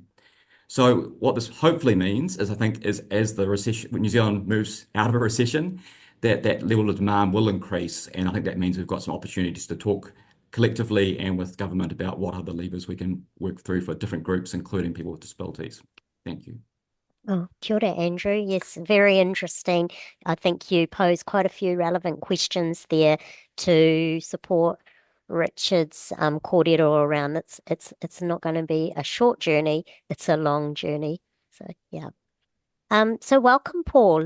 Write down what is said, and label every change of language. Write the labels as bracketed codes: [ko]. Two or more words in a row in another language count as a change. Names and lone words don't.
[en] So what this hopefully means is, I think, is as the recession, when New Zealand moves out of a recession, that level of demand will increase, and I think that means we've got some opportunities to talk collectively and with government about what other levers we can work through for different groups, including people with disabilities. Thank you. [mi] Oh, kia ora, Andrew. [en] Yes, very interesting. I think you pose quite a few relevant questions there to support Richard's kōrero around it's not going to be a short journey, it's a long journey. So yeah. So welcome, Paul.